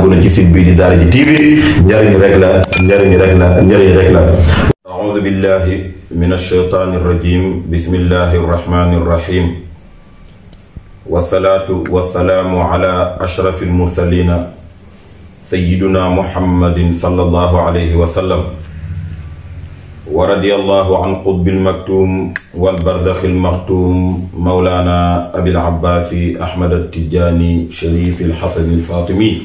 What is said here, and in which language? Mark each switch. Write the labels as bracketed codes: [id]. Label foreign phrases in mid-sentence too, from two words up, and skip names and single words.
[wo] site bi di Daara J TV njariñ rek la njariñ rek la [ar] أعوذ بالله من الشيطان الرجيم بسم الله الرحمن الرحيم والصلاة والسلام على أشرف المرسلين سيدنا محمد صلى الله عليه وسلم ورضي الله عن القطب المكتوم والبرزخ المختوم مولانا أبي العباس أحمد التجاني الشريف الحسني الفاطمي.